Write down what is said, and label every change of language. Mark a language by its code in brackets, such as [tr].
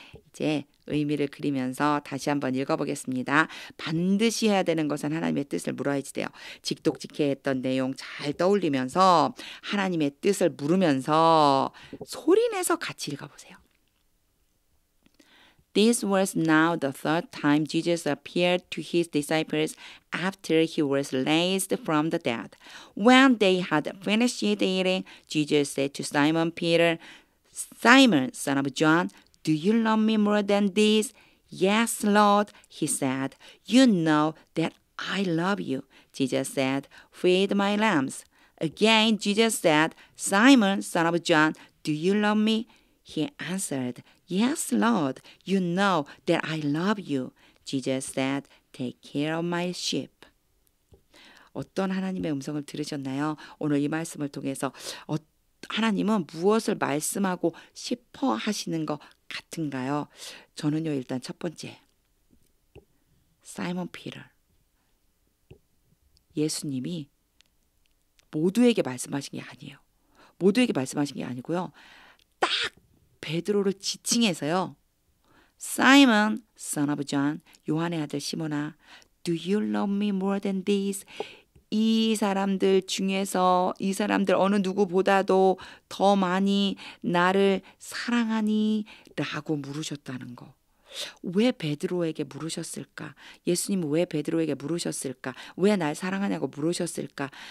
[ko] 이제 의미를 그리면서 다시 한번 읽어보겠습니다. 반드시 해야 되는 것은 하나님의 뜻을 물어야지 돼요. 직독직해 했던 내용 잘 떠올리면서 하나님의 뜻을 물으면서 소리내서 같이 읽어보세요. [en] This was now the third time Jesus appeared to his disciples after he was raised from the dead. When they had finished eating, Jesus said to Simon Peter, Simon, son of John, Do you love me more than this? Yes, Lord, he said. You know that I love you. Jesus said, Feed my lambs. Again, Jesus said, Simon, son of John, do you love me? He answered, Yes, Lord, you know that I love you. Jesus said, Take care of my sheep. [ko] 어떤 하나님의 음성을 들으셨나요? 오늘 이 말씀을 통해서 하나님은 무엇을 말씀하고 싶어 하시는 것 같은가요? 저는요, 일단 첫 번째, 사이먼 피터. 예수님이 모두에게 말씀하신 게 아니에요. 모두에게 말씀하신 게 아니고요. 딱 베드로를 지칭해서요. [en] Simon, son of John, [ko] 요한의 아들 시몬아, [en] do you love me more than this? [ko] 이 사람들 중에서 이 사람들 어느 누구보다도 더 많이 나를 사랑하니? 라고 물으셨다는 거. 왜 베드로에게 물으셨을까? 예수님은 왜 베드로에게 물으셨을까? 왜 날 사랑하냐고 물으셨을까?